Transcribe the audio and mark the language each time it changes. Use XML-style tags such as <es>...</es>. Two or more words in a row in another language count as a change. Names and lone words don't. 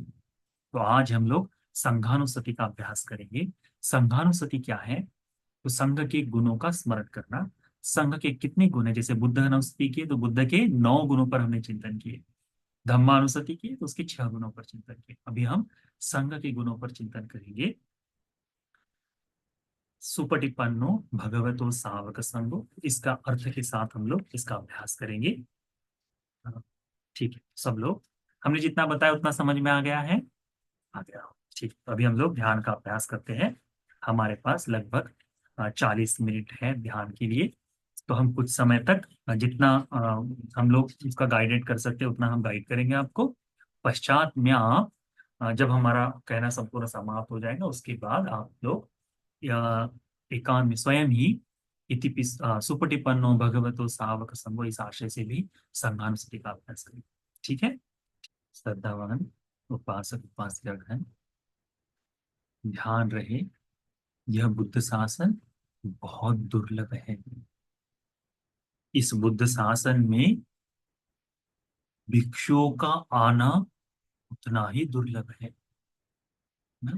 <hi>तो आज हम लोग संघानुसति का अभ्यास करेंगे। संघानुसति क्या है? तो संघ के गुणों का स्मरण करना। संघ के कितने गुण है? जैसे बुद्ध अनुसति किए तो बुद्ध के 9 गुणों पर हमने चिंतन किए, धम्मानुसति किए तो उसके 6 गुणों पर चिंतन किए। अभी हम संघ के गुणों पर चिंतन करेंगे।</hi> <pi>सुपटिपन्नो भगवतो सावक संगो,</pi> <hi>इसका अर्थ के साथ हम लोग इसका अभ्यास करेंगे। हाँ, ठीक है सब लोग, हमने जितना बताया उतना समझ में आ गया है? आ गया हो। ठीक, तो अभी हम लोग ध्यान का अभ्यास करते हैं। हमारे पास लगभग 40 मिनट है ध्यान के लिए। तो हम कुछ समय तक जितना हम लोग उसका गाइडेड कर सकते हैं उतना हम गाइड करेंगे आपको। पश्चात में आप जब हमारा कहना संपूर्ण समाप्त हो जाएगा उसके बाद आप लोग एकांत में स्वयं ही</hi> <pi>सुपटिपन्नो भगवतो सावक संगो,</pi> <hi>इस आशय से भी संघानुसति का अभ्यास करेंगे। ठीक है। श्रद्धावान उपासक उपासिकागण ध्यान रहे, यह बुद्ध शासन बहुत दुर्लभ है। इस बुद्ध शासन में भिक्षुओं का आना उतना ही दुर्लभ है ना?</hi>